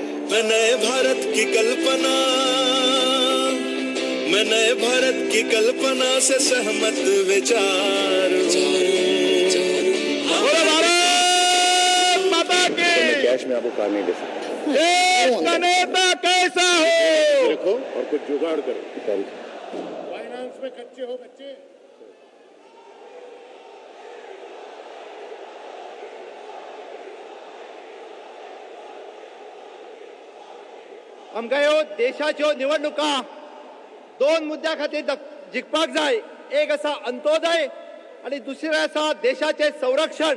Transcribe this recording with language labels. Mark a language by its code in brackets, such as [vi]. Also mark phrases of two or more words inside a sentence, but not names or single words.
[hi] मैं नए भारत की कल्पना, मैं नए भारत की कल्पना से सहमत विचार कैश में आपको कार नहीं दे सकता। देश का नेता कैसा हो, देखो और कुछ जुगाड़ करो। फाइनेंस में कच्चे हो बच्चे। [kok] आमकां देशाच्यो निवडणुका दोन मुद्द्या खातीर जिखपाक जाय। एक आसा अंत्योदय आणि दुसरें आसा देशाचें संरक्षण।